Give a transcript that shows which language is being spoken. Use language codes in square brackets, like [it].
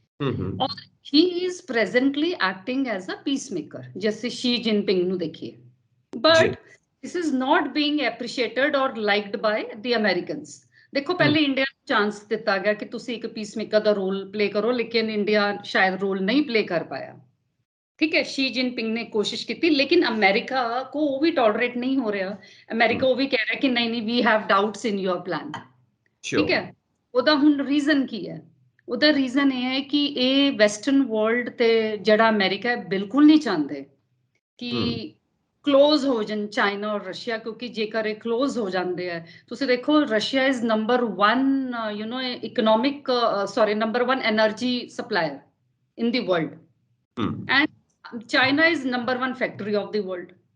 [en] ਔਰ he is presently acting as a peacemaker, [pa] ਜੈਸੇ Shri Jinping ਨੂੰ ਦੇਖੀਏ, [en] but this is not being appreciated or liked by the Americans. [pa] ਦੇਖੋ, ਪਹਿਲੇ India ਨੂੰ ਚਾਂਸ ਦਿੱਤਾ ਗਿਆ ਕਿ ਤੁਸੀਂ ਇੱਕ ਪੀਸਮੇਕਰ ਦਾ ਰੋਲ ਪਲੇ ਕਰੋ, ਲੇਕਿਨ ਇੰਡੀਆ ਸ਼ਾਇਦ ਰੋਲ ਨਹੀਂ ਪਲੇ ਕਰ ਪਾਇਆ, [hi] ठीक है, शी जिनपिंग ने कोशिश की थी, लेकिन अमेरिका को वो भी टॉलरेट नहीं हो रहा। अमेरिका वो भी कह रहा है कि नहीं [en] We have doubts in your plan. [hi] ठीक है, [pa] ਉਹਦਾ ਹੁਣ ਰੀਜ਼ਨ ਕੀ ਹੈ? ਉਹਦਾ ਰੀਜ਼ਨ ਇਹ ਹੈ ਕਿ ਇਹ ਵੈਸਟਰਨ ਵਰਲਡ ਤੇ ਜਿਹੜਾ ਅਮਰੀਕਾ ਹੈ ਬਿਲਕੁਲ ਨਹੀਂ ਚਾਹੁੰਦੇ ਕਿ ਕਲੋਜ਼ ਹੋ ਜਾਣ ਚਾਈਨਾ ਔਰ ਰਸ਼ੀਆ, ਕਿਉਂਕਿ ਜੇਕਰ ਇਹ ਕਲੋਜ਼ ਹੋ ਜਾਂਦੇ ਆ, ਤੁਸੀਂ ਦੇਖੋ [en] Russia is number 1 economic [pa] number 1 energy supplier [en] In the world and China is number 1 factory of the world.